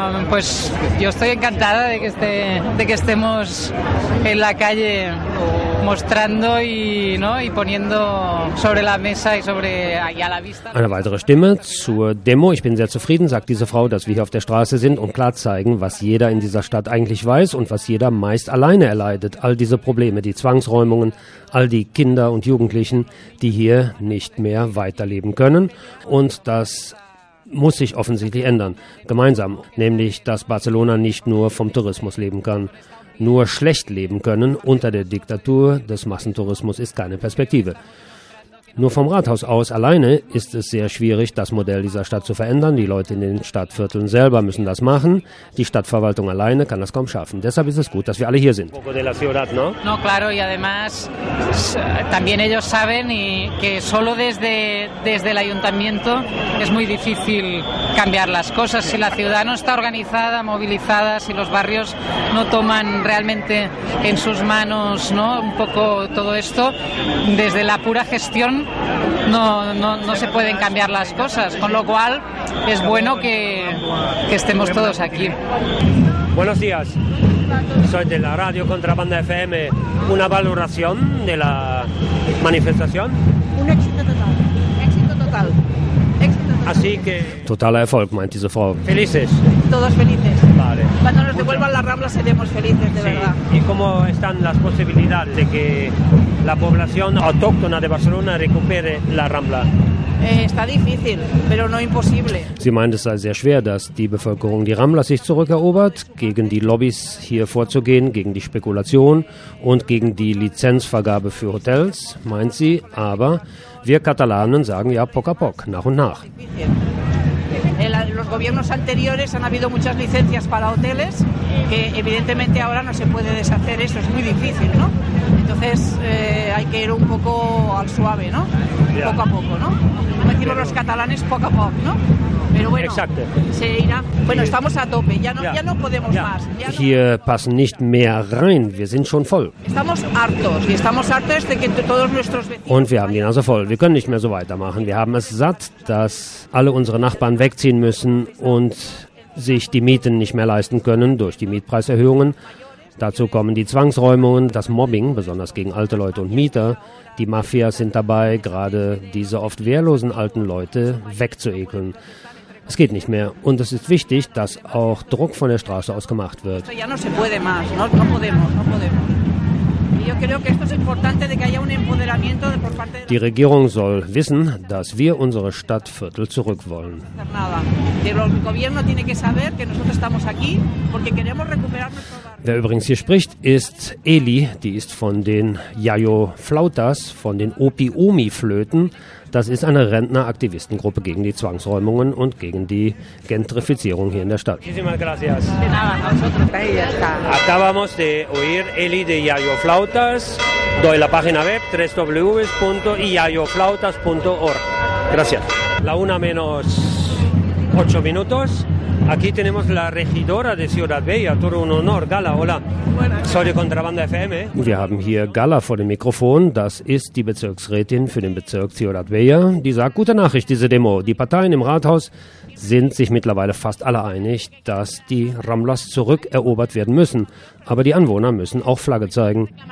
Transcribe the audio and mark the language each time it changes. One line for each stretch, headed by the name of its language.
Spanish: Pues yo estoy encantada de que estemos en la calle mostrando y, ¿no? y poniendo sobre la mesa y sobre ahí a la vista.
German: Eine weitere Stimme zur Demo. Ich bin sehr zufrieden, sagt diese Frau, dass wir hier auf der Straße sind und klar zeigen, was jeder in dieser Stadt eigentlich weiß und was jeder meist alleine erleidet. All diese Probleme, die Zwangsräumungen, all die Kinder und Jugendlichen, die hier nicht mehr weiterleben können und das muss sich offensichtlich ändern, gemeinsam. Nämlich, dass Barcelona nicht nur vom Tourismus leben kann, nur schlecht leben können unter der Diktatur des Massentourismus ist keine Perspektive. Nur vom Rathaus aus alleine ist es sehr schwierig, das Modell dieser Stadt zu verändern. Die Leute in den Stadtvierteln selber müssen das machen. Die Stadtverwaltung alleine kann das kaum schaffen. Deshalb ist es gut, dass wir alle hier sind.
Spanish: No, claro, y además también ellos saben que solo desde el ayuntamiento es muy difícil cambiar las cosas. Si la ciudad no está organizada, movilizada, si los barrios no toman realmente en sus manos, ¿no? un poco todo esto, desde la pura gestión no se pueden cambiar las cosas, con lo cual es bueno que estemos todos aquí. Buenos días, soy de la radio Contrabanda FM. ¿Una valoración de la manifestación? Un éxito total, éxito total, éxito total. Así que...
German: Total Erfolg, meint diese Frau.
Spanish: Felices. Todos felices. Vale. Cuando nos devuelvan la Rambla seremos felices, de sí. verdad. ¿Y cómo están las posibilidades de que la población autóctona de Barcelona recupere la Rambla? Está difícil, pero no imposible.
German: Sie meint, es sei sehr schwer, dass die Bevölkerung die Rambla sich zurückerobert, gegen die Lobbys hier vorzugehen, gegen die Spekulation und gegen die Lizenzvergabe für Hotels, meint sie. Aber wir Katalanen sagen ja
Catalan: poc a poc,
German: nach und nach.
Spanish: Los gobiernos anteriores han habido muchas licencias para hoteles, que evidentemente ahora no se puede deshacer eso, es muy difícil, ¿no? Entonces hay que ir un poco al suave, ¿no? Poco a poco, ¿no? Como decimos los catalanes, poco a poco, ¿no? Pero bueno, exacto. Se irá. Bueno, estamos a tope, ya no podemos más.
German: Hier passen nicht mehr rein, wir sind schon voll.
Spanish: Estamos hartos, y estamos hartos de que todos nuestros vecinos...
German: Und wir haben die Nase voll, wir können nicht mehr so weitermachen. Wir haben es satt, dass alle unsere Nachbarn wegziehen müssen und sich die Mieten nicht mehr leisten können durch die Mietpreiserhöhungen. Dazu kommen die Zwangsräumungen, das Mobbing, besonders gegen alte Leute und Mieter. Die Mafias sind dabei, gerade diese oft wehrlosen alten Leute wegzuekeln. Es geht nicht mehr. Und es ist wichtig, dass auch Druck von der Straße aus gemacht wird.
Spanish: Ja, no se puede más. No podemos, no podemos. Yo creo que esto es importante, de que haya un empoderamiento por parte de...
German: Die Regierung soll wissen, dass wir unsere Stadtviertel zurück wollen.
Spanish: El gobierno tiene que saber que nosotros estamos aquí porque queremos recuperar nuestro...
German: Wer übrigens hier spricht, ist Eli. Die ist von den Yayo Flautas, von den Opi-Omi-Flöten. Das ist eine Rentner-Aktivistengruppe gegen die Zwangsräumungen und gegen die Gentrifizierung hier in der Stadt.
Spanish: Muchísimas gracias. De nada, nosotros. Acabamos de oír Eli de Yayo Flautas. Doy la página web www.yayoflautas.org. Gracias. La una menos ocho minutos. Aquí tenemos la regidora de Ciudad Bella, todo un honor, Gala, hola. Soy de Contrabanda FM.
German: Wir haben hier Gala vor dem Mikrofon, das ist die Bezirksrätin für den Bezirk Ciudad Bella. Die sagt, gute Nachricht, diese Demo. Die Parteien im Rathaus sind sich mittlerweile fast alle einig, dass die Ramblas zurückerobert werden müssen. Aber die Anwohner müssen auch Flagge zeigen.